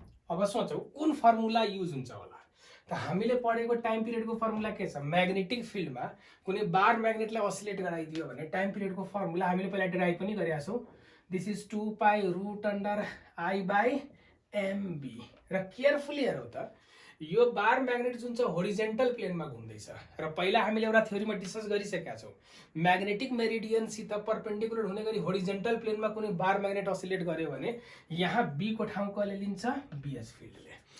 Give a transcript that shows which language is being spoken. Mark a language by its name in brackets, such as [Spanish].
[Nepali] अब सोचौ कुन formula use हुन्छ होला त हामीले पढेको टाइम पिरियडको फर्मुला के छ, म्याग्नेटिक फिल्डमा कुनै बार म्याग्नेटलाई असिलेट गराइदियो भने टाइम पिरियडको फर्मुला हामीले पहिला डिराइभ पनि गरेका छौँ। [English] This is 2 pi root under I by MB. [Nepali] र केयरफुली हेरौ त यो बार म्याग्नेट जुन छ होरिजेन्टल प्लेनमा घुम्दैछ र पहिला हामीले एउटा थ्योरीमा डिस्कस गरिसकेका छौँ, म्याग्नेटिक मेरिडियनसित परपेन्डिकुलर हुने गरी होरिजेन्टल प्लेनमा कुनै बार म्याग्नेट असिलेट गर्यो भने यहाँ बी को ठाउँ कसले लिन्छ, बीएच फिल्डले।